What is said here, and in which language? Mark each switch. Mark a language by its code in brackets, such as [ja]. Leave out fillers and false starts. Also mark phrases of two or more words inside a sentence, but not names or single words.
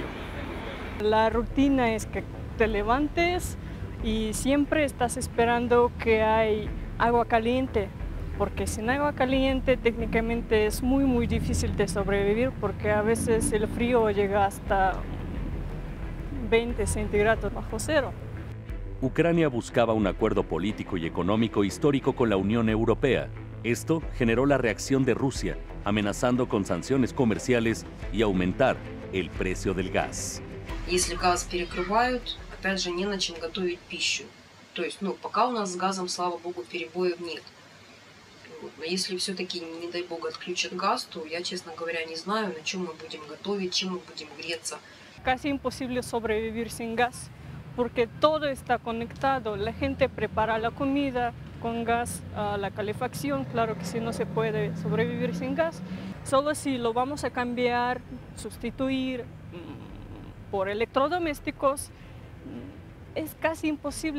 [es] La rutina es que te levantes y siempre estás esperando que hay agua caliente, porque sin agua caliente técnicamente es muy difícil de sobrevivir, porque a veces el frío llega hasta 20 centígrados bajo cero. Ucrania buscaba un acuerdo político y económico histórico con la Unión Europea. Esto generó la reacción de Rusia, amenazando con sanciones comerciales y aumentar el precio del gas. [ru] Если газ перекрывают, опять же, не на чем готовить пищу. То есть, пока у нас с газом, слава богу, перебоев нет. Но если все-таки, не дай бог, отключат газ, то я, честно говоря, не знаю, на чем мы будем готовить, чем мы будем греться. [es] Casi imposible sobrevivir sin gas, porque todo está conectado. La gente prepara la comida con gas, la calefacción, claro que sí, no se puede sobrevivir sin gas. Solo si lo vamos a cambiar, sustituir por electrodomésticos, es casi imposible.